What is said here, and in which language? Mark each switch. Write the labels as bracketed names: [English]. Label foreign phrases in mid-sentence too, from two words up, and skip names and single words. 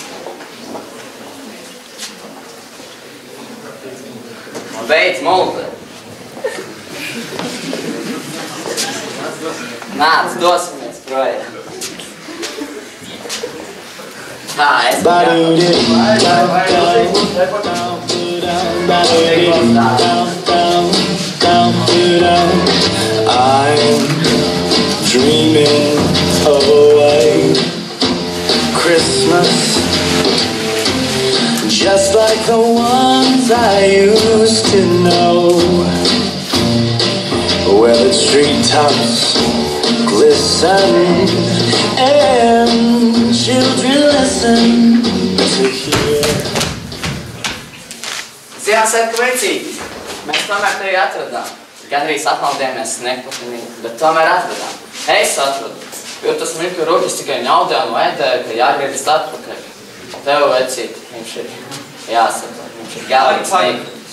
[Latvian] Beidz multi. Nāc, dosimies projām. Tā, es [English] I'm dreaming of a white Christmas, just like the ones I used to know, where the treetops glisten and children listen to hear. [Latvian] Ziemassvētku vecīti. Mēs tomēr tevi atradām. Gan arī apmaldījāmies sniegpatinīgi, bet tomēr atradām. Es atradu, jo tas mirkļu rūķis tikai ņaudē un ēdēja, ka jāgriežas atpakaļ. Tev, vecīti, viņš ir jāsaprot, viņš ir galīgi sniegpatinīgs.